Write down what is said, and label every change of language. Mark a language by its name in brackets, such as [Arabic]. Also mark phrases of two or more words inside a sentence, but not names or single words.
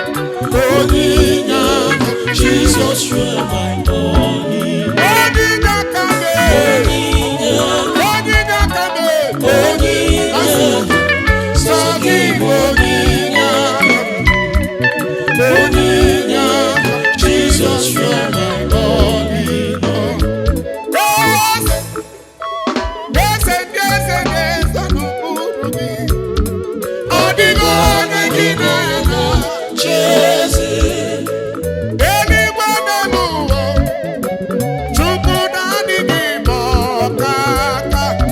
[Igbo] Onyinye, [English] Jesus, you are my onyinye. [Igbo] Onyinye aka m, onyinye aka m, onyinye. Sọ gị bụ onyinye aka m. Onyinye, [English] Jesus, you are my onyinye. Yes. [Igbo] Eze ndị eze na-ezo n'okpuru gị. Ọ dịghị onye gị na ya na-achị eze. Eluigwe na n'ụwa, Chukwu na-adịghị ma ọ ka aka.